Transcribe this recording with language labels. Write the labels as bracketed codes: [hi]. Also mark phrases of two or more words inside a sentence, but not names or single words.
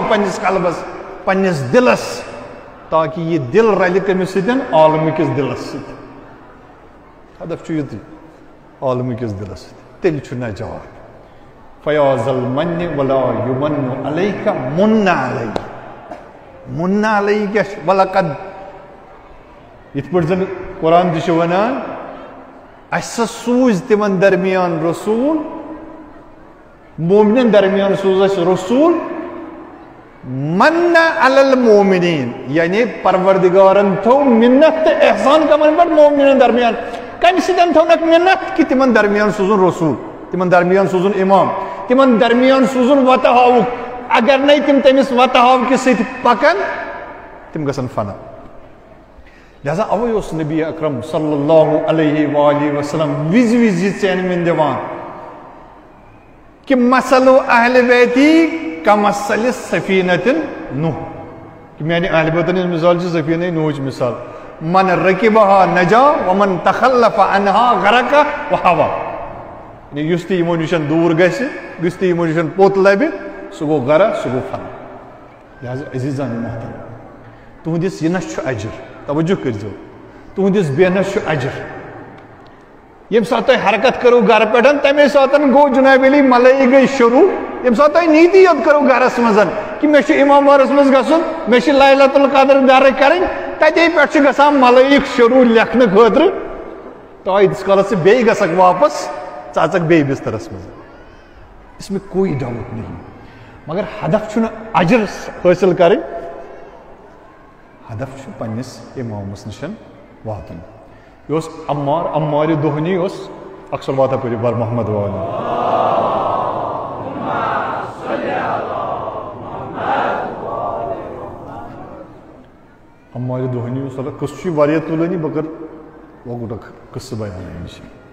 [ks] پننِس قلبس پننِس دلس تاکہِ یہِ دل رلہِ کٔمِس سۭتۍ عالمہٕ کِس دلس سۭتۍ ہدف چھُ یُتُے عالمہٕ کِس دلس سۭتۍ تیٚلہِ چھُ نجات [ar] فیاض المنہِ ولا یُمنُ علیکہ مُنّ علیہ مُنّ علیہ [ks] کیاہ چھُ ولقد یِتھ پٲٹھۍ زن قرآن تہِ چھُ ونان اسہِ سوٗزۍ تِمن درمیان رسوٗل مومنن درمیان سوٗز اسہِ رسوٗل [ar] مَنَّ عَلَى الْمُؤْمِنِينَ [ks] یعنی پروردگارن تھوٚو مِنت تہٕ احسان کمن پٮ۪ٹھ مومنن درمیان کمہِ سۭتۍ تھوٚونکھ مِنت کہ تِمن درمیان سوٗزُن رسوٗل تِمن درمیان سوٗزُن امام تِمن درمیان سوٗزُن وتہٕ ہاوُکھ اگر نَے تِم تٔمِس وتہٕ ہاوکہِ سۭتۍ پکن تِم گژھن فنا لہذا اوے اوس نبی اکرم [ar] صلی اللہ علیہ وآلہ وسلم [ks] وِزِ وِزِ یہِ ژینوٕنۍ دِوان کہ [ar] مثل اہل بیتی کمثل سفینۃ نوح [ks] کہ میانہِ اہل بیتن ہٕنٛز مثال چھِ سفینہ نوحٕچ مثال [ar] من رکبہا نجا ومن تخلف عنہا غرق وہوا [ks] یُس تہِ یِمو نِش دوٗر گژھِ یُس تہِ یِمو نِش پوٚت لبہِ سُہ گوٚو غرق سُہ گوٚو فنا لہذا عزیزان محترم تُہنٛدِس یِنس چھُ اجر توجہ کٔرزیو تُہنٛدِس بیٚہنس چھُ اجر ییٚمہِ ساتہٕ تۄہہِ حرکت کٔرٕو گرٕ پٮ۪ٹھ تمے ساتہٕ گوٚو جناب علی ملٲیک گٔے شروٗع ییٚمہِ ساتہٕ تۄہہِ نیٖتی یوت کٔرٕو گرس منٛز کہ مےٚ چھُ امام بارس منٛز گژھُن مےٚ چھِ لیلۃ القدر درک کرٕنۍ تتے پٮ۪ٹھ چھُ گژھان ملٲیک شروٗع لیکھنہٕ خٲطرٕ تو ییٖتِس کالس ژٕ بیٚیہِ گژھکھ واپس ژٕ اژکھ بیٚیہِ بسترس منٛز [ur] اس میں کوئی ڈاوُٹ نہیں [ks] مگر ہدف چھُنہٕ اجر حٲصِل کرٕنۍ ہدف چھُ پننِس امامس نِش واتُن یہِ اوس عمارِ دۄہنی اوس اکثر واتا پٔرِو بر محمد وعلیہ عمارِ دۄہنی اوس قصہٕ چھُ واریاہ تُلٲنی بہٕ کرٕ لۄکُٹ اکھ قصہٕ بیان اَمہِ نِش